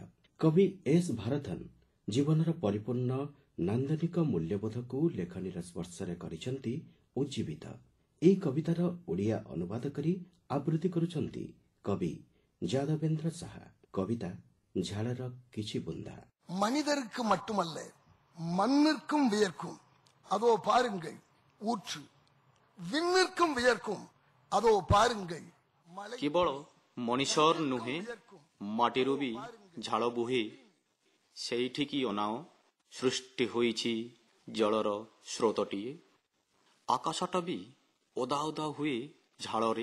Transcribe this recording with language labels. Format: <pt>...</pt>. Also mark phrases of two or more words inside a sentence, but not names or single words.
<or>କବି ଏସ୍ ଭାରତନ୍ ଜୀବନର ପରିପୂର୍ଣ୍ଣ ନାନ୍ଦନିକ ମୂଲ୍ୟବୋଧକୁ ଲେଖନୀର ସ୍ପର୍ଶରେ କରିଛନ୍ତି ଉଜ୍ଜୀବିତ। ଏହି କବିତାର ଓଡ଼ିଆ ଅନୁବାଦ କରି ଆବୃତ୍ତି କରୁଛନ୍ତି କବି ଯାଦବେନ୍ଦ୍ର ସାହା। କବିତା ଝାଳର କିଛି ବୁନ୍ଦା।</or> <ta>மனிதருக்கு மட்டுமல்ல மண்ணிற்கும் வியர்க்கும் அதோ பாருங்கள் ஊற்று, விண்ணிற்கும் வியர்க்கும் அதோ பாருங்கள்।</ta> <or>କେବଳ ମଣିଷର ନୁହେଁ ମାଟିରୁ ବି ଝାଳ ବୁହେ। ସେଇଠିକି ଅନାଅ ସୃଷ୍ଟି ହୋଇଛି ଜଳର ସ୍ରୋତଟିଏ। ଆକାଶଟା ବି ଓଦା ଓଦା ହୁଏ ଝାଳରେ।</or>